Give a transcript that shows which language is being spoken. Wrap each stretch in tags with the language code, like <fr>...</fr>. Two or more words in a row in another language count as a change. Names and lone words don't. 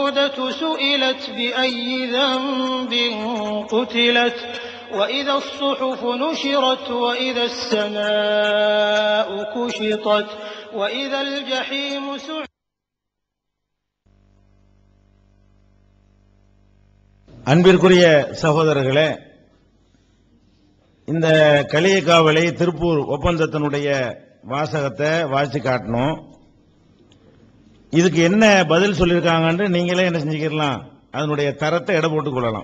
<ar>الموءودة سئلت بأي ذنب قتلت وإذا الصحف نشرت وإذا السماء كشطت وإذا الجحيم سعرت.</ar> <ta>அன்பிற்குரிய சகோதரர்களே, இந்த களியக்காவலை திருப்பூர் ஒப்பந்தத்தினுடைய வாசகத்தை வாசிச்சு காட்டணும். இதுக்கு என்ன பதில் சொல்லியிருக்காங்கன்னு நீங்களே என்ன செஞ்சுக்கலாம், அதனுடைய தரத்தை எடை போட்டுக் கொள்ளலாம்.</ta>